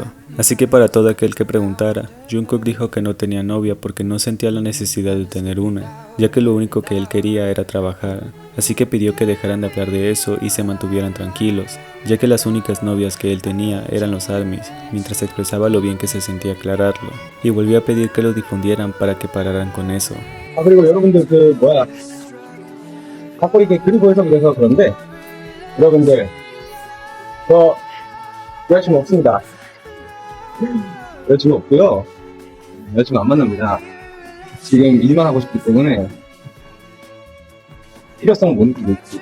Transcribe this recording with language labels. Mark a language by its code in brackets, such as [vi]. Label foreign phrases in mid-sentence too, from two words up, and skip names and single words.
[es] Así que para todo aquel que preguntara, Jungkook dijo que no tenía novia porque no sentía la necesidad de tener una, ya que lo único que él quería era trabajar. Así que pidió que dejaran de hablar de eso y se mantuvieran tranquilos, ya que las únicas novias que él tenía eran los ARMYs, mientras expresaba lo bien que se sentía aclararlo, y volvió a pedir que lo difundieran para que pararan con eso. [ko] 아 그리고 여러분들 자꾸 이렇게 그리고 해서 그래서 그런데 여러분들 저 여자친구 없습니다. 여자친구 없고요. 여자친구 안 만납니다. 지금 일만 하고 싶기 때문에 필요성을 못 느끼고 있지.